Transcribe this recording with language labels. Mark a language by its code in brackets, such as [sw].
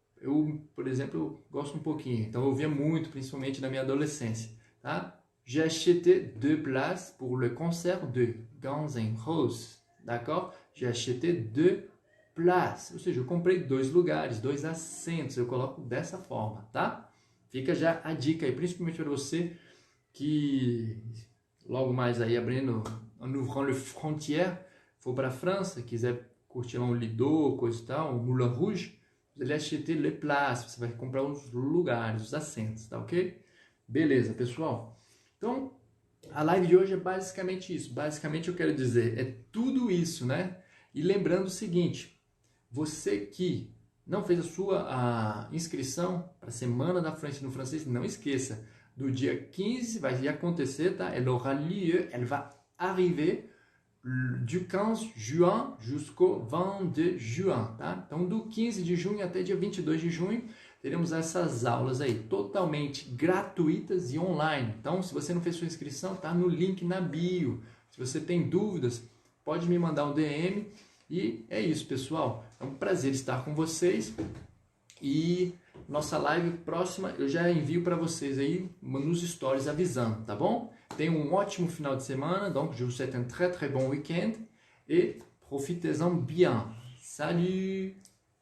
[pt] Eu, por exemplo, eu gosto um pouquinho, então eu ouvia muito, principalmente na minha adolescência, tá? [fr] J'ai acheté 2 places pour le concert de Guns N' Roses, d'accord? J'ai acheté 2 places, [pt] ou seja, eu comprei 2 lugares, 2 assentos, eu coloco dessa forma, tá? Fica já a dica aí, principalmente para você que logo mais aí abrindo, [fr] en ouvrant le frontière, [pt] for para a França, quiser curtir lá um Lido, coisa e tal, um Moulin Rouge, você vai [fr] acheter les places, [pt] você vai comprar os lugares, os assentos, tá ok? Beleza, pessoal? Então, a live de hoje é basicamente isso. Basicamente, eu quero dizer, é tudo isso, né? E lembrando o seguinte, você que não fez a sua inscrição para a Semana da França no francês, não esqueça, do dia 15 vai acontecer, tá? [fr] Elle aura lieu, elle va arriver du 15 juin jusqu'au 22 juin, [pt] tá? Então, do 15 de junho até dia 22 de junho, teremos essas aulas aí, totalmente gratuitas e online. Então, se você não fez sua inscrição, tá no link na bio. Se você tem dúvidas, pode me mandar um DM. E é isso, pessoal. É um prazer estar com vocês. E nossa live próxima eu já envio para vocês aí nos stories avisando, tá bom? Tenham um ótimo final de semana. [fr] Donc, je vous souhaite un très très bon week-end. Et profitez-en bien. Salut!